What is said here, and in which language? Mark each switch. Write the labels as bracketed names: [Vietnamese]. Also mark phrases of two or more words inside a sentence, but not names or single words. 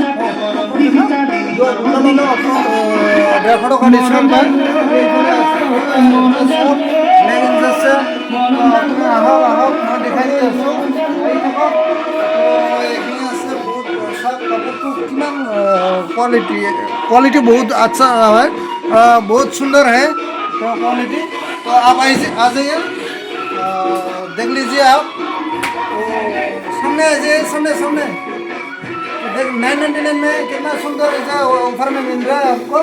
[Assamese] দুটা ল'লে আপোনাৰ 150 টকা ডিছকাউণ্ট পায়। এইফালে আছে, চাওক লেগিংছ আছে। আপুনি আহক, মই দেখাই দি আছোঁ, আহি থাকক। এইখিনি আছে বহুত। চাওক কাপোৰটো কিমান [Hindi] क्वालिटी बहुत अच्छा है, बहुत सुंदर है। तो क्वालिटी, तो आप आ जाइए, देख लीजिए आप। तो सामने आ जाइए, सामने देख 999 में कितना सुंदर ऐसा ऑफर में मिल रहा है आपको।